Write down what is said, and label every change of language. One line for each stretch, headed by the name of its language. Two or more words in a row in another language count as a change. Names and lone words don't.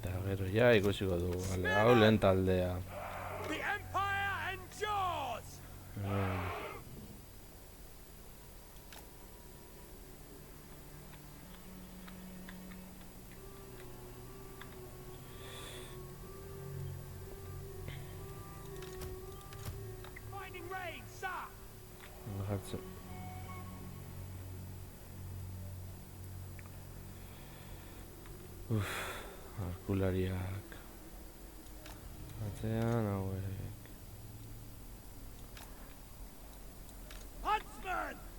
Basque: Eta gero ja ikusiko dugu, vale, hau lehen taldea.
English: The Empire endures! Finding rain, sir!
Basque: Jartzen. Arkulariak. Atzean hauek.
English: Huntsman!